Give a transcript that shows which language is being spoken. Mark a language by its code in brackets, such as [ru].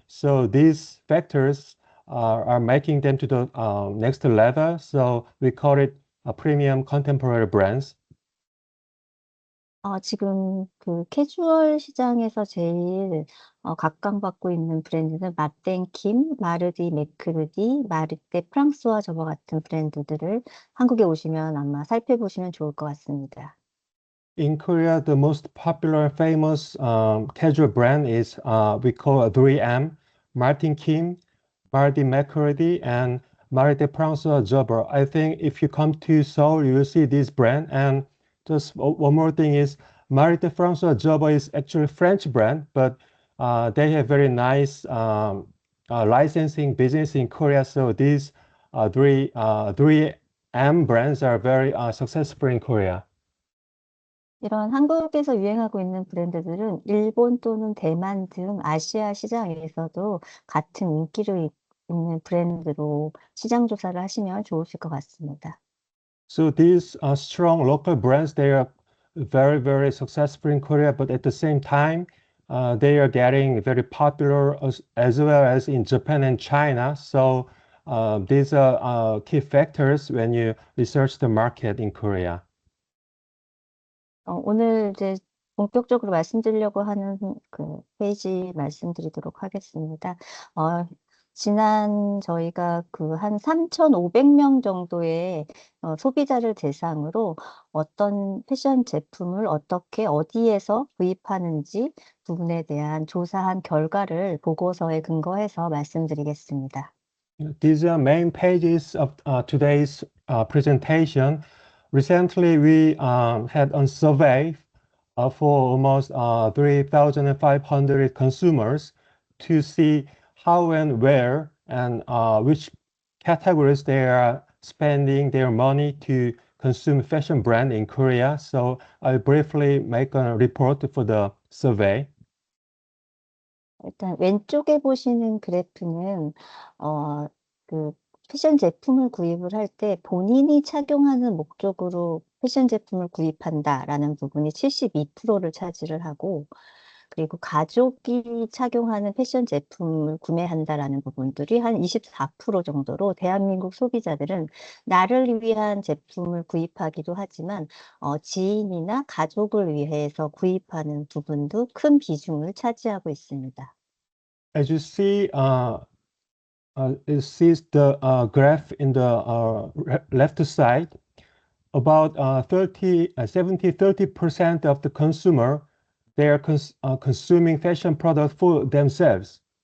[en] So these factors are making them to the next level. So we call it a premium contemporary brands. [ko] 지금 그 캐주얼 시장에서 제일 각광받고 있는 브랜드는 마땡킴, 마르디 맥크르디, 마르떼 프랑스와 저버 같은 브랜드들을 한국에 오시면 아마 살펴보시면 좋을 것 같습니다. [en] In Korea, the most popular famous casual brand is we call 3M, Martin Kim, Mardi McCurdy, and Mardi François Jober. I think if you come to Seoul, you will see this brand. And just one more thing is Mardi François Jober is actually a French brand, but they have very nice licensing business in Korea. So these 3M brands are very successful in Korea. [ko] 이런 한국에서 유행하고 있는 브랜드들은 일본 또는 대만 등 아시아 시장에서도 같은 인기를 있는 브랜드로 시장 조사를 하시면 좋으실 것 같습니다. [en] So these strong local brands, they are very, very successful in Korea, but at the same time, they are getting very popular as well as in Japan and China. So these are key factors when you research the market in Korea. [ko] 오늘 이제 본격적으로 말씀드리려고 하는 그 페이지 말씀드리도록 하겠습니다. 지난 저희가 그 한 3,500명 정도의 소비자를 대상으로 어떤 패션 제품을 어떻게 어디에서 구입하는지 부분에 대한 조사한 결과를 보고서에 근거해서 말씀드리겠습니다. [en] These are main pages of today's presentation. Recently, we had a survey for almost 3,500 consumers to see how and where and which categories they are spending their money to consume fashion brand in Korea. So I'll briefly make a report for the survey. [ko] 일단 왼쪽에 보시는 그래프는 그 패션 제품을 구입을 할 때 본인이 착용하는 목적으로 패션 제품을 구입한다라는 부분이 72%를 차지를 하고, 그리고 가족이 착용하는 패션 제품을 구매한다라는 부분들이 한 24% 정도로 대한민국 소비자들은 나를 위한 제품을 구입하기도 하지만 지인이나 가족을 위해서 구입하는 부분도 큰 비중을 차지하고 있습니다. [en] As you see, it sees the graph in the left side. About 30% of the consumer, they are consuming fashion products for themselves.